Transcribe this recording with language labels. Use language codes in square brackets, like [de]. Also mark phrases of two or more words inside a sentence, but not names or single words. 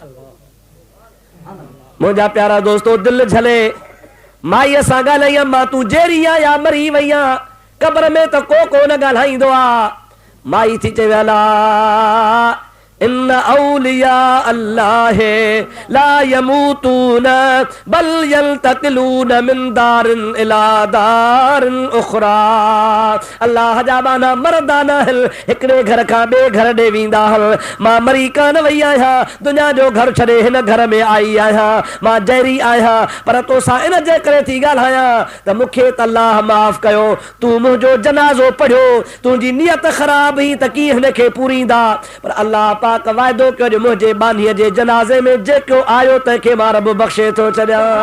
[sd] मुंहिंजा प्यारा दोस्तो, दिलि झले माईअ सां ॻाल्हाई, मां तूं जेरी आहीं या मरी वई आं, क़ब्र में त को कोन ॻाल्हाईंदो आहे। माई थी चवे [ar] ألا إن أولياء الله لا يموتون بل ينتقلون من دار إلى دار أخرى. [sd] अल्लाह जा बाना मरदा न हल, हिकिड़े घर खां ॿिए घर ॾे वेंदा हल। मां मरी कान वई आहियां, दुनिया जो घर छॾे हिन घर में आई आहियां। मां जहरी आहियां, पर तोसां इन जे करे थी ॻाल्हायां त मूंखे त अल्लाह माफ़ कयो। तूं मुंहिंजो जनाज़ो पढ़ियो, तुंहिंजी नियत ख़राब हुई त कीअं हिनखे पूरींदा, पर अल्लाह पाक वाइदो कयो जो मुंहिंजे बानीअ जे जनाज़े में जेको आयो तंहिंखे मां रब बख़्शे थो छॾियां।